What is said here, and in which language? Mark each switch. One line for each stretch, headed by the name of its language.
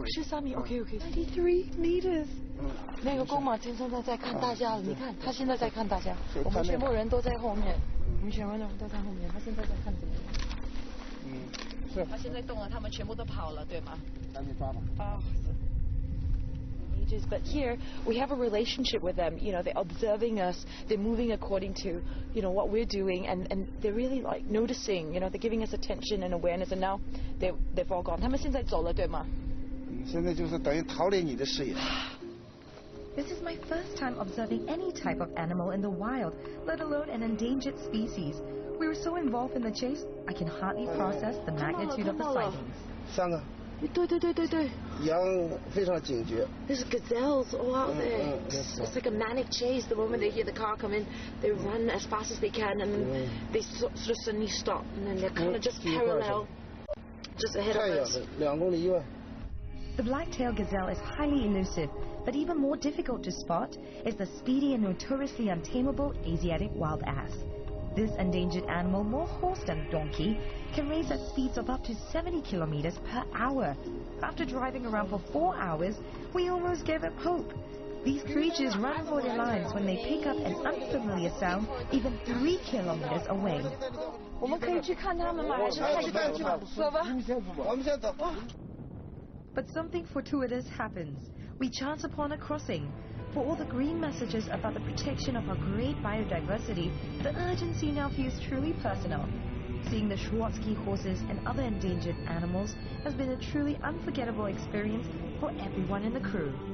Chinese: 93米 ，OK。
English: 93 meters。
Chinese: 那个公马先生在看大家了，你看他现在在看大家，我们全部人都在后面，我们全部人都在后面，他现在在看怎么样？是。他现在动了，他们全部都跑了，对吗？赶紧抓吧。
English: But here we have a relationship with them. You know, they're observing us. They're moving according to, you know, what we're doing, and they're really like noticing. You know, they're giving us attention and awareness. And now they've all gone.
Chinese: 他们现在走了，对吗？现在就是等于逃离你的视野。
English: This is my first time observing any type of animal in the wild, let alone an endangered species. We were so involved in the chase, I can hardly process the magnitude of the sightings.
Chinese: 3个。对。羊非常警觉。
English: There's gazelles all out there. It's like a manic chase. The moment they hear the car come in, they run as fast as they can, and then they sort of suddenly stop, and then they're kind of just parallel, just ahead of us.
Chinese: 2公里以外。
English: The black-tailed gazelle is highly elusive, but even more difficult to spot is the speedy and notoriously untamable Asiatic wild ass. This endangered animal, more horse than donkey, can race at speeds of up to 70 kilometers per hour. After driving around for 4 hours, we almost gave up hope. These creatures run for their lives when they pick up an unfamiliar sound even 3 kilometers away.
Chinese: 我们可以去看他们吗？还是太远了？走吧。我们先走。
English: But something fortuitous happens. We chance upon a crossing. For all the green messages about the protection of our great biodiversity, the urgency now feels truly personal. Seeing the Schwarzkopf horses and other endangered animals has been a truly unforgettable experience for everyone in the crew.